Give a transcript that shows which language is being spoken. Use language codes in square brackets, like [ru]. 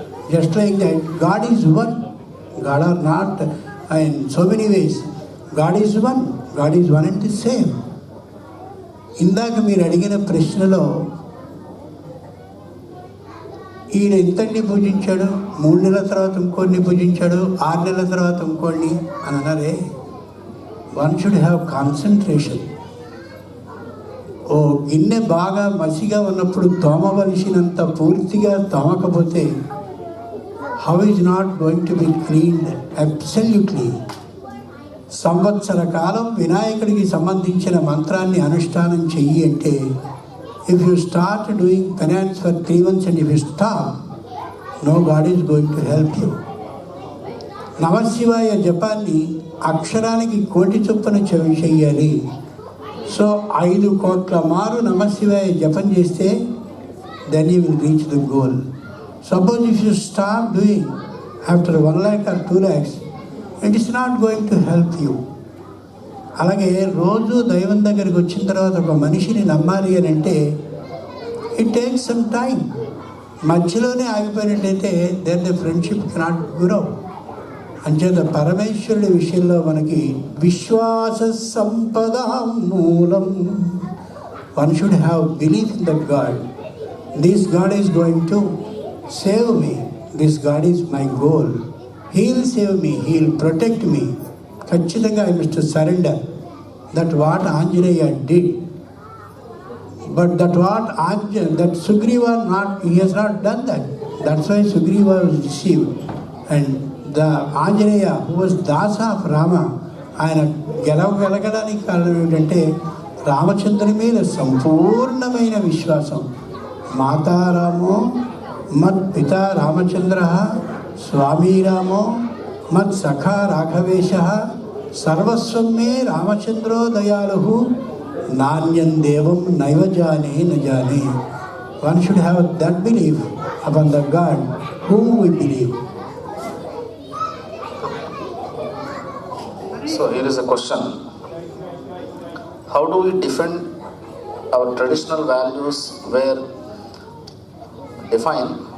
[en] Just like that, God is one. God are not in so many ways. God is one. God is one and the same. [te] ఇందాక మీరు అడిగిన ప్రశ్నలో ఈయన ఎంతని పూజించాడు, 3 నెలల తర్వాత ఇంకోడిని పూజించాడు, 6 నెలల తర్వాత ఇంకోడిని అని అన్నారే. [en] One should have concentration. [te] ఓ గిన్నె బాగా మసిగా ఉన్నప్పుడు తోమవలసినంత పూర్తిగా తోమకపోతే [en] How is not going to be cleaned absolutely. [te] సంవత్సర కాలం వినాయకుడికి సంబంధించిన మంత్రాన్ని అనుష్ఠానం చెయ్యి అంటే, [en] if you start doing penance for 3 months and if you stop, no God is going to help you. [te] నమశివాయ జపాన్ని అక్షరానికి 1 కోటి చొప్పున చెయ్యాలి. సో 5 కోట్ల మారు నమశివాయ జపం చేస్తే [en] then you will reach the goal. Suppose if you start doing after 1 lakh or 2 lakhs, it is not going to help you. [te] అలాగే రోజు దైవం దగ్గరికి వచ్చిన తర్వాత ఒక మనిషిని నమ్మాలి అని అంటే [en] It takes some time. [te] మధ్యలోనే ఆగిపోయినట్టయితే [en] Then the friendship cannot grow. [te] అంచేత పరమేశ్వరుడి విషయంలో మనకి విశ్వాస సంపద మూలం. [en] One should have belief in that God. This God is going to save me. This God is my goal. He will save me, he will protect me. [te] ఖచ్చితంగా [en] I must surrender that what Anjaneya did. But that Sugriva he has not done that. That's why Sugriva was deceived. And the Anjaneya, who was Dasa of Rama, [te] ఆయన గెలవగలగడానికి కారణం ఏంటంటే రామచంద్రుని మీద సంపూర్ణమైన విశ్వాసం. [sa] మాతారామో మత్ పితా రామచంద్ర, స్వామీ రామో మత్ సఖా రాఘవేశ, సర్వస్వం మే రామచంద్రో దయాళు, నాణ్యం దేవం నైవ జానే న జానే. [en] One should have that belief upon the God whom we believe. So here is a question. How do we defend our traditional values where define?